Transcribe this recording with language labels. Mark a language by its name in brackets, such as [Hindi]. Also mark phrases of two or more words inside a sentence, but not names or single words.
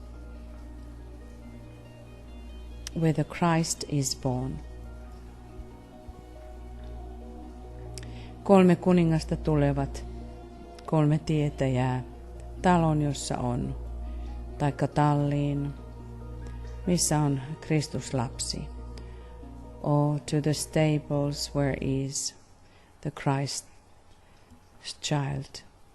[English] where the Christ is born. [Finnish] 3 kuningasta tulevat, 3 tietäjää, talon jossa on, taikka talliin, missä on Kristuslapsi, [English] or to the stables where is the Christ child.